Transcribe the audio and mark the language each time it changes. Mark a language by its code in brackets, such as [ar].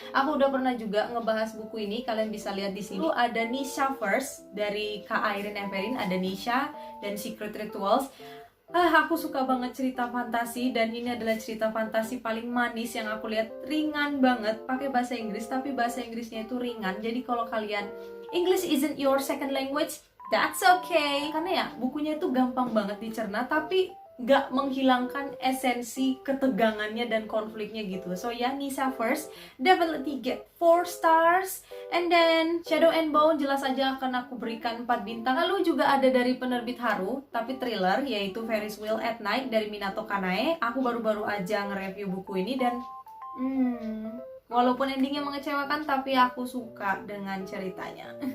[id] Aku udah pernah juga ngebahas buku ini, kalian bisa lihat di sini. Ada Nisha First dari Kak Airin Everin, ada Nisha dan Secret Rituals. Aku suka banget cerita fantasi, dan ini adalah cerita fantasi paling manis yang aku lihat. Ringan banget, pakai bahasa Inggris, tapi bahasa Inggrisnya itu ringan. Jadi kalau kalian [en] English isn't your second language, that's okay. [id] Karena ya bukunya itu gampang banget dicerna, tapi gak menghilangkan esensi ketegangannya dan konfliknya gitu. [en] So ya, Nisa First definitely get 4 stars. And then [id] Shadow and Bone jelas aja akan aku berikan 4 bintang. Lalu juga ada dari penerbit Haru tapi thriller, yaitu Ferris Wheel at Night dari Minato Kanae. Aku baru-baru aja nge-review buku ini, dan walaupun endingnya mengecewakan, tapi aku suka dengan ceritanya.